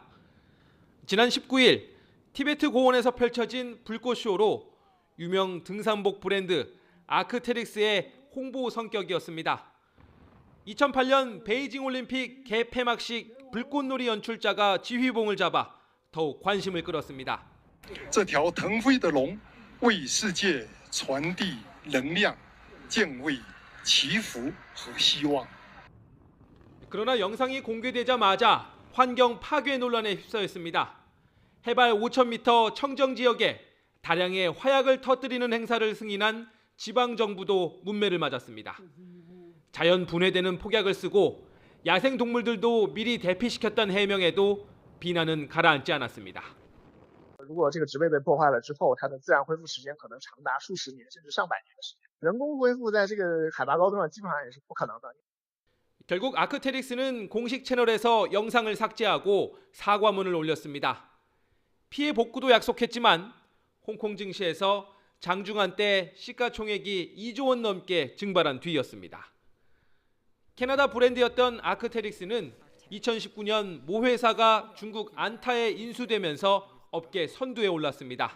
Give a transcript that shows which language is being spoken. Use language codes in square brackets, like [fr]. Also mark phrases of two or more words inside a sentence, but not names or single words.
[ko] 지난 19일 티베트 고원에서 펼쳐진 불꽃쇼로 유명 등산복 브랜드 아크테릭스의 홍보 성격이었습니다. 2008년 베이징 올림픽 개폐막식 불꽃놀이 연출자가 지휘봉을 잡아 더욱 관심을 끌었습니다. [zh] 这条腾飞的龙为世界传递能量、敬畏、祈福和希望。 [ko] 그러나 영상이 공개되자마자 환경 파괴 논란에 휩싸였습니다. 해발 5,000m 청정 지역에 다량의 화약을 터뜨리는 행사를 승인한 지방정부도 문매를 맞았습니다. 자연 분해되는 폭약을 쓰고 야생 동물들도 미리 대피시켰다는 해명에도 비난은 가라앉지 않았습니다. [zh] 如果这个植被被破坏了之后，它的自然恢复时间可能长达数十年甚至上百年的时间。人工恢复在这个海拔高度上基本上也是不可能的。 [ko] 결국 아크테릭스는 공식 채널에서 영상을 삭제하고 사과문을 올렸습니다. 피해 복구도 약속했지만 홍콩 증시에서 장중한 때 시가총액이 2조 원 넘게 증발한 뒤였습니다. 캐나다 브랜드였던 아크테릭스는 2019년 모 회사가 중국 안타에 인수되면서 업계 선두에 올랐습니다.